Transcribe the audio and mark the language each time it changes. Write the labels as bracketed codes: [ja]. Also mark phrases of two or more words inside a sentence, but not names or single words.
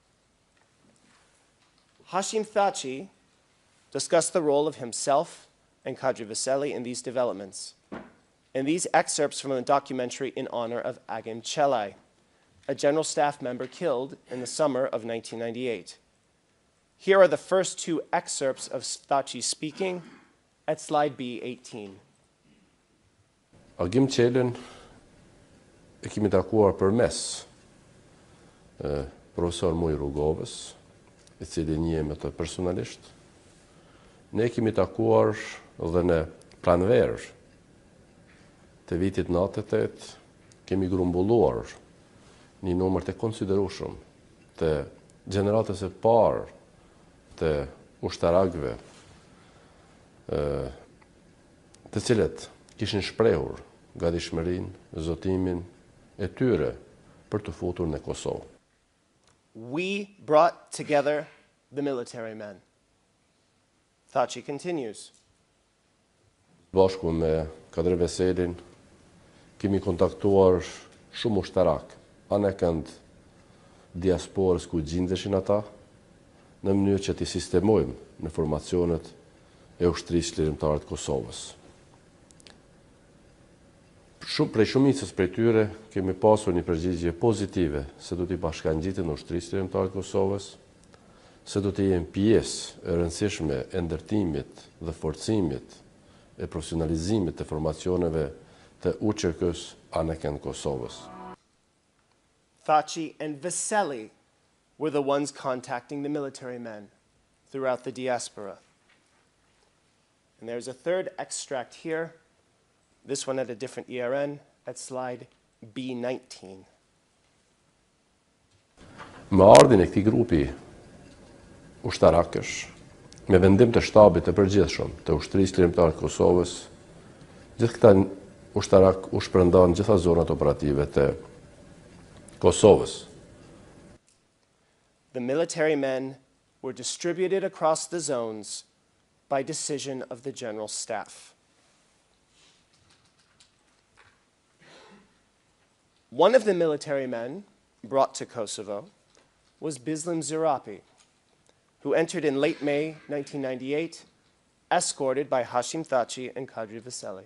[en] Hasim Thaci discussed the role of himself and Kadri Veseli in these developments, and these excerpts from a documentary in honor of Agim Çelay, a General Staff member killed in the summer of 1998. Here are the first two excerpts of Thaci speaking at slide B18. [sq] Agim Çelën e kemi takuar përmes profesor Muj Rrugovës, i cili njihem të personalisht. Ne kemi takuar dhe në pranverë të vitit 98, kemi grumbulluar një numër të konsiderueshëm të gjeneratës e parë të ushtarakëve, të cilët kishin shprehur gatishmërinë, zotimin e tyre për të futur në Kosovë. [en] We brought together the military men. Thaci continues. [sq] Bashku me Kadri Veselin kemi kontaktuar shumë ushtarak, anë kënd diasporës ku gjindeshin ata, në mënyrë që t'i sistemojmë në formacionet e ushtrisë lirimtare të Kosovës. Prej shumicës prej tyre kemi pasur një përgjigje pozitive se do t'i bashkangjitin në ushtrisë lirimtare të Kosovës, se do të jenë pjesë e rëndësishme e ndërtimit dhe forcimit e profesionalizimit të formacioneve të UÇK-s anëken Kosovës. [en] Thaci and Veseli were the ones contacting the military men throughout the diaspora. And there's a third extract here, this one at a different ERN, at slide B19. [sq] Me ardhin e këtij grupi ushtarakësh, me vendim të shtabit të përgjithshëm të ushtrisë lirimtare të Kosovës, gjithë këta ushtarak u shpërndan gjitha zonat operative të Kosovës. [en] The military men were distributed across the zones by decision of the General Staff. One of the military men brought to Kosovo was Bislim Zirapi, who entered in late May 1998, escorted by Hasim Thaci and Kadri Veseli.